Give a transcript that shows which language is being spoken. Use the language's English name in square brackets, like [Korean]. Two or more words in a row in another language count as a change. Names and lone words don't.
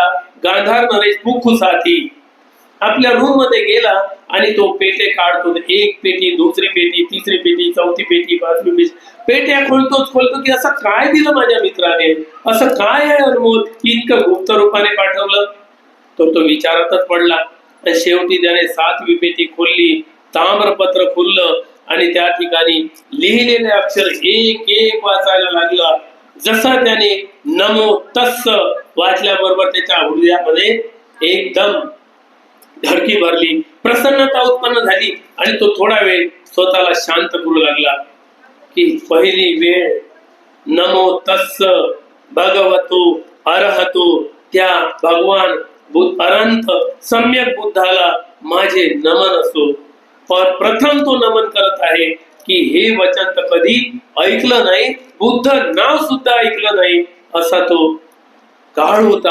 [Marathi] गांधार नरेश फुफ्फुसाती आपल्या रूम मध्ये गेला आणि तो पेटे काढतो, एक पेटी, दुसरी पेटी, तिसरी पेटी, चौथी पेटी, 5वी पेटी, पेट्या खोलतो की असं काय दिलं माझ्या मित्राने, असं काय आहे अनमोल इतकं गुप्त रूपाने पाठवलं. तो विचारातच पडला. शेवटी त्याने 7वी पेटी खोलली, ताम्रपत्र खुललं आणि त्या ठिकाणी लिहिलेले अक्षर एक एक वाचायला लागला. जसं त्याने [Pali] नमो तस्स [Marathi] वाचल्याबरोबर त्याच्या हृदयामध्ये एकदम धडकी भरली, प्रसन्नता उत्पन्न झाली आणि तो थोडा वेळ स्वतःला शांत करू लागला की पहिली वेळ [Pali] नमो तस्स भगवतो अर्हतो, [Marathi] त्या भगवान अनंत सम्यक बुद्धाला माझे नमन असो. पण प्रथम तो नमन करत आहे की हे वचन तर कधी ऐकलं नाही, बुद्ध नाव सुद्धा ऐकलं नाही असा तो काळ होता.